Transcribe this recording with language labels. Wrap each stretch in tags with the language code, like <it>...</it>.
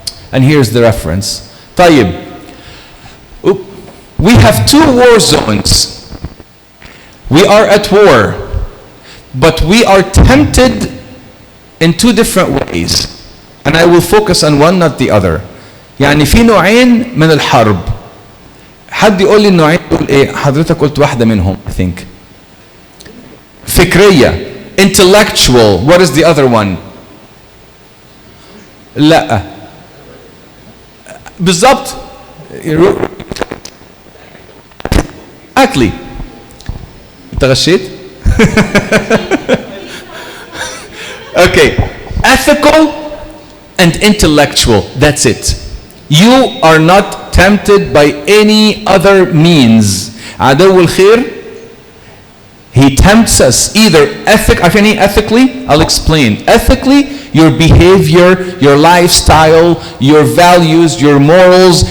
<en>And here's the reference. طيب, we have two war zones. We are at war, but we are tempted in two different ways. And I will focus on one, not the other.</en> <ar>يعني في نوعين من الحرب. حد يقول لي النوعين دول ايه؟ حضرتك قلت واحدة منهم,</ar> <en>I think.</en> <ar>فكرية, intellectual.</ar> <en>What is the other one?</en> <ar>لا. بالضبط. Exactly. انت غشيت؟ Okay.</ar> <en>Ethical and intellectual. That's it. You are not tempted by any other means. عدو الخير, he tempts us either ethically, I'll explain. Ethically, your behavior, your lifestyle, your values, your morals.</en>